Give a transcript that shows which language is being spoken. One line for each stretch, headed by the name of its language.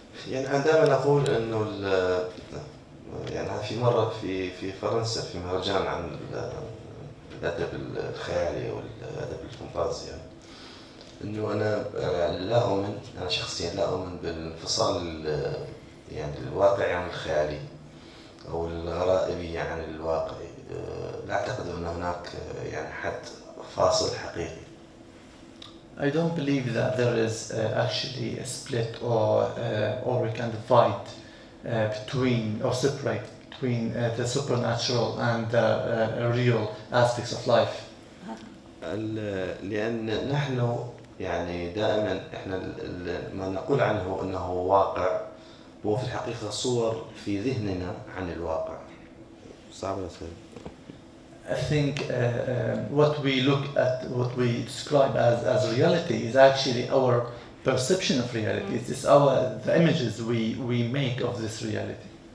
Arabic: يعني أنا دائما أقول إنه يعني في مرة في فرنسا في مهرجان عن الأدب الخيالي والأدب الفانتازيا، إنه أنا لا أؤمن، أنا شخصيا لا أؤمن بالانفصال يعني الواقعي عن الخيالي أو الغرائبي عن الواقعي. لا أعتقد أن هناك يعني حد فاصل حقيقي.
English: I don't believe that there is actually a split or we can divide between or separate between the supernatural and the real aspects of life.
Arabic: لأن نحن يعني دائما إحنا ما نقول عنه أنه واقع هو في الحقيقة صور في ذهننا عن الواقع. صعب أصلاً.
English: I think what we look at, what we describe as reality is actually our perception of reality. It's the images we make of this reality.